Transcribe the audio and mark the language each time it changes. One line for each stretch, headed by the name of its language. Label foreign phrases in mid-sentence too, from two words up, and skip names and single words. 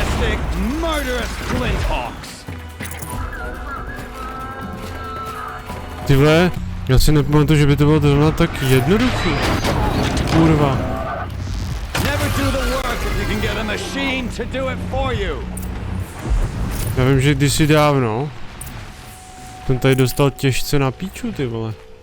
English: big, murderous flinthawks.
Czech: Tyhle, já si nepamatuju, že by to bylo zrovna tak jednoduchý. Kurva.
English: Never do the work if you can get a machine to do it for you.
Czech: Já vím, že kdysi dávno jsem tady dostal těžce na píču, ty vole.